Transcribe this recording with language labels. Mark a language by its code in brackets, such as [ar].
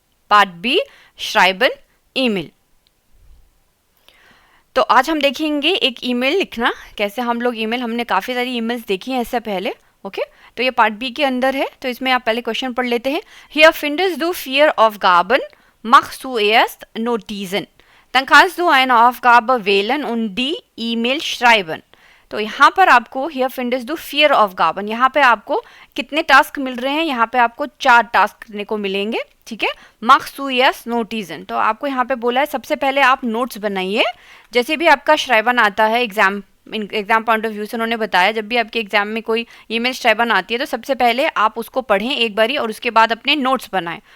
[en] part B, [de] schreiben [en] Email. [hi] तो आज हम देखेंगे एक ईमेल लिखना, कैसे हम लोग ईमेल, हमने काफ़ी सारी ईमेल्स देखी हैं इससे पहले। ओके, तो ये पार्ट बी के अंदर है। तो इसमें आप पहले क्वेश्चन पढ़ लेते हैं। [de] Hier findest du 4 Aufgaben, mach zuerst Notizen, dann kannst du eine Aufgabe wählen und die E-Mail schreiben। [hi] तो यहाँ पर आपको [de] हियर फिंडस दो 4 Aufgaben, [hi] यहाँ पे आपको कितने टास्क मिल रहे हैं? यहाँ पे आपको 4 टास्क करने को मिलेंगे, ठीक है। मार्क्स टू यस नोटिजन, तो आपको यहाँ पे बोला है सबसे पहले आप नोट्स बनाइए। जैसे भी आपका श्राइबन आता है एग्जाम पॉइंट ऑफ व्यू से उन्होंने बताया, जब भी आपके एग्जाम में कोई ईमेल श्राइबन आती है तो सबसे पहले आप उसको पढ़ें एक बारी और उसके बाद अपने नोट्स बनाएं।